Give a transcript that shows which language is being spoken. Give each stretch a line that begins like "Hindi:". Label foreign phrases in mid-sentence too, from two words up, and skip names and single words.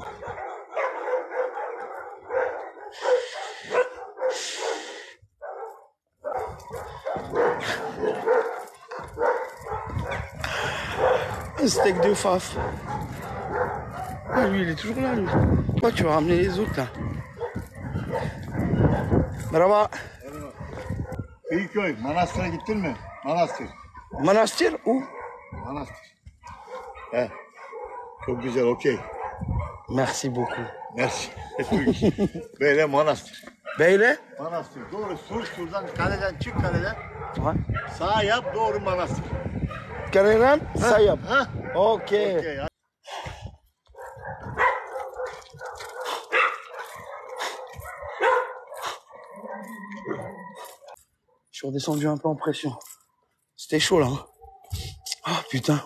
French: Un steak de faf. Ah, lui, il est toujours là, lui. Pourquoi tu vas ramener les autres, là?
Turkish: Merhaba. Kıyıköy, Manastır'a gittin mi? Manastır.
French: Manastır où?
Turkish: Manastır. He. Çok güzel, okey.
French: Merci beaucoup. Merci.
Turkish: Böyle Manastır. Beyle? Manastır. Doğru sur, şuradan kaleden çık kaleden.
French: Ouais.
Turkish: Sağ yap, doğru Manastır.
French: Carrément, ça y est. Ha? Ok. Okey. Je suis redescendu un peu en pression. C'était chaud là. Hein. Oh putain.